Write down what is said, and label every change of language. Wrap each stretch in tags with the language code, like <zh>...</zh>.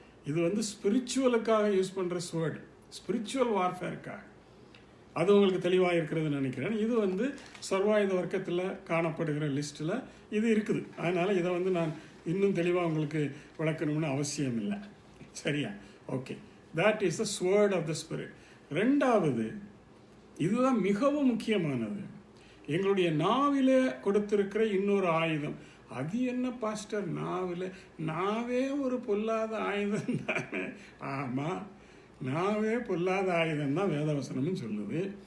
<ta>இது ஸ்பிரிச்சுவலுக்காக யூஸ் பண்ணுற sword, spiritual வார்ஃபேருக்காக. அது உங்களுக்கு தெளிவாக இருக்கிறதுன்னு நினைக்கிறேன். இது சர்வாயுத வர்க்கத்தில் காணப்படுகிற லிஸ்ட்டில் இது இருக்குது. அதனால் இதை நான் இன்னும் தெளிவாக உங்களுக்கு விளக்கணும்னு அவசியம் இல்லை. சரியா?</ta> <en>Okay, that is the sword of the spirit.</en> <ta>ரெண்டாவது, இதுதான் மிகவும் முக்கியமானது, எங்களுடைய நாவிலே கொடுத்திருக்கிற இன்னொரு ஆயுதம். அது என்ன பாஸ்டர்? நாவே ஒரு பொல்லாத ஆயுதம் தானே? ஆமாம், நாவே பொல்லாத ஆயுதம் தான் வேதவசனம்னு சொல்லுது.</ta>